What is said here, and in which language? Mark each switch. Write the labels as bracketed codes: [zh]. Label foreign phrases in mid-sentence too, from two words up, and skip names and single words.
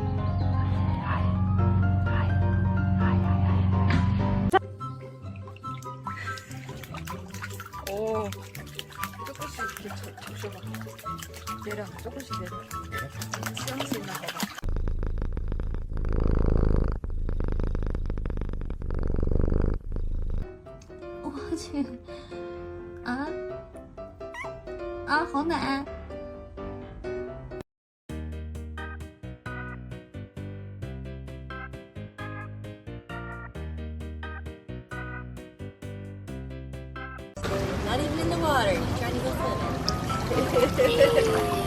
[ko] 오, 조금씩 이렇게 접셔봐. 내려, 조금씩 내려. 수영할 수 있나 봐봐. [zh] 我去，啊啊，好奶。 [en] Not even in the water. He's trying to go swimming.